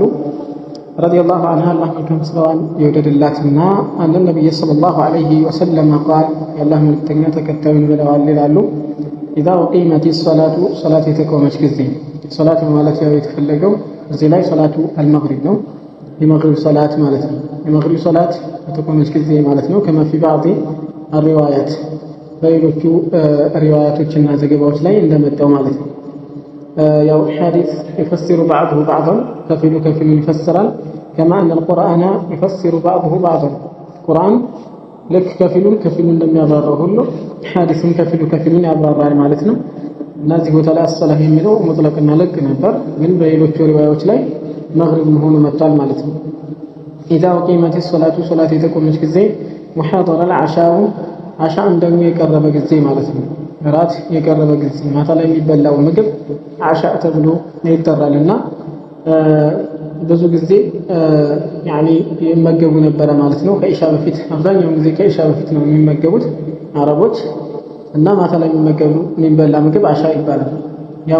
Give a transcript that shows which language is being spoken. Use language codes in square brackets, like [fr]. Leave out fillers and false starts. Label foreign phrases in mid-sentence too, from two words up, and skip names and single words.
[ar] رضي الله عنها [am] አላህ ከመስዋዕት የወደደላትና [ar] عن النبي صلى الله عليه وسلم قال [am] የአላህ መልእክተኛ ተከታዩን ብለዋል ይላሉ። [ar] إذا أقيمت الصلاة [am] ሶላት የተቆመች ጊዜ ሶላት ማለት ያው የተፈለገው እዚህ ላይ ሶላቱ አልመግሪብ ነው፣ የመግሪብ ሶላት ማለት ነው። የመግሪብ ሶላት የተቆመች ጊዜ ማለት ነው። [ar] كما في بعض الروايات [am] በሌሎቹ ሪዋያቶችና ዘገባዎች ላይ እንደመጣው ማለት ነው። ያው ሐዲስ [ar] يفسر بعضه بعضا [am] ከፊሉ ይፈስራል። [ar] كما ان القرآن يفسر بعضه بعضا [am] ቁርአን ልክ ከፊሉን እንደሚያብራራው ሁሉ ሐዲስም ከፊሉን ያብራራል ማለት ነው። እነዚህ ቦታ ላይ አሰላህ የሚለው ሙጥለቅና ለቅ ነበር፣ ግን በሌሎቹ ሪዋያዎች ላይ መግሪብ መሆኑ መጥቷል ማለት ነው። [ar] إذا قيمت الصلاة [am] ሶላት የተቆመች ጊዜ [ar] وحضر العشاء [am] አሻን ደግሞ የቀረበ ጊዜ ማለት ነው። እራት የቀረበ ጊዜ ማታ ላይ የሚበላው ምግብ አሻ ተብሎ ይጠራልና ብዙ ጊዜ ያኒ ይመገቡ ነበር ማለት ነው። ከኢሻ በፊት አብዛኛው ጊዜ ከኢሻ በፊት ነው የሚመገቡት አረቦች እና ማታ ላይ የሚበላ ምግብ አሻ ይባላል። ያው